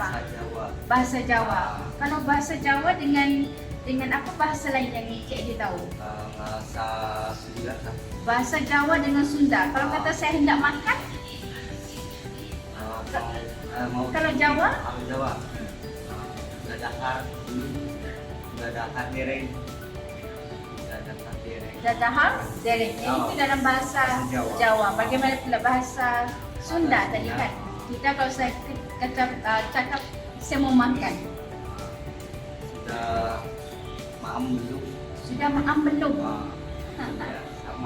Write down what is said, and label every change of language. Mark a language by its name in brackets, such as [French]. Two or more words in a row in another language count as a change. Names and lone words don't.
[Malay] apa? Jawa. Bahasa Jawa. Kalau bahasa Jawa dengan apa bahasa lain yang Encik Edi tahu? Bahasa Sunda. Bahasa Jawa dengan Sunda. Kalau kata saya hendak makan, kalau Jawa? Kalau Jawa. [Javanese] Dadahar, dadahar dereng. Dadahar dereng. Dadahar, dereng. [Malay] Itu dalam bahasa Jawa. Bagaimana pula bahasa Sunda tadi kan? Kita kalau saya cakap saya mau makan. [Indonesian] Sudah maam belum? Sudah maam belum? [Malay] Ya, sama.